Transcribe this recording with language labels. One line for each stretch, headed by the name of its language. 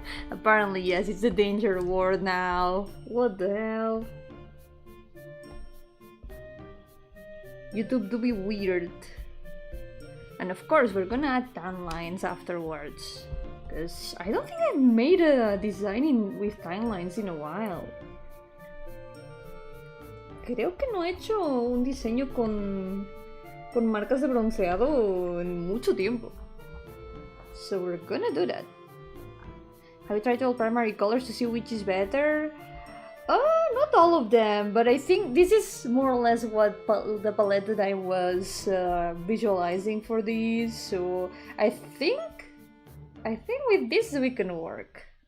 English: Apparently, yes, it's a danger word now. What the hell? YouTube do be weird. And of course, we're gonna add timelines afterwards. Because I don't think I've made a design with timelines in a while.
Spanish: Creo que no he hecho un diseño con marcas de bronceado en mucho tiempo.
English: So we're gonna do that. Have you tried all primary colors to see which is better? Not all of them, but I think this is more or less what the palette that I was visualizing for these. So I think with this we can work.